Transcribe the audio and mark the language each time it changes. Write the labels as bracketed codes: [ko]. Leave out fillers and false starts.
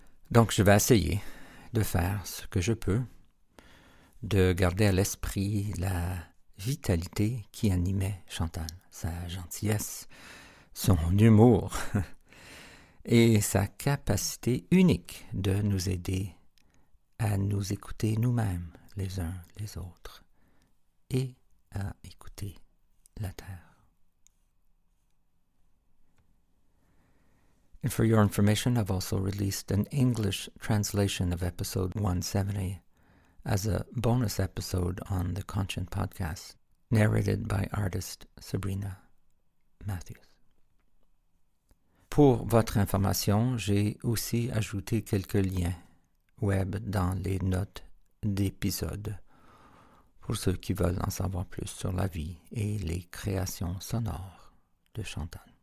[fr] Donc je vais essayer de faire ce que je peux, de garder à l'esprit la vitalité qui animait Chantal, sa gentillesse, son humour et sa capacité unique de nous aider à nous écouter nous-mêmes, les uns les autres, et à écouter la terre. [en] And for your information, I've also released an English translation of episode 170 as a bonus episode on the Conscient podcast, narrated by artist Sabrina Matthews. [fr] Pour votre information, j'ai aussi ajouté quelques liens web dans les notes d'épisode pour ceux qui veulent en savoir plus sur la vie et les créations sonores de Chantal.